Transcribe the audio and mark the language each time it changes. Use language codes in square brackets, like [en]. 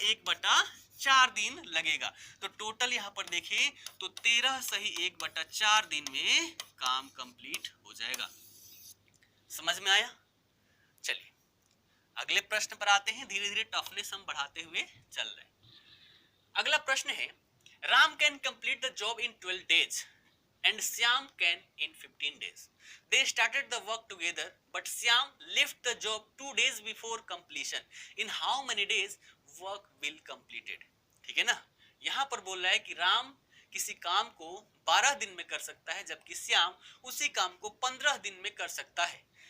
[hi] 1/4 दिन लगेगा। तो टोटल यहाँ पर देखें तो 13 सही 1/4 दिन में काम कंप्लीट हो जाएगा। समझ में आया? चलिए अगले प्रश्न पर आते हैं, धीरे धीरे टफनेस हम बढ़ाते हुए चल रहे हैं। अगला प्रश्न है, [en] Ram can complete the job in 12 days and Syam can in 15 days. They started the work together, but Syam left the job 2 days before completion. In how many days work will completed? [hi] ठीक है ना, यहाँ पर बोल रहा है कि राम किसी काम को 12 दिन में कर सकता है, जबकि श्याम उसी काम को 15 दिन में कर सकता है।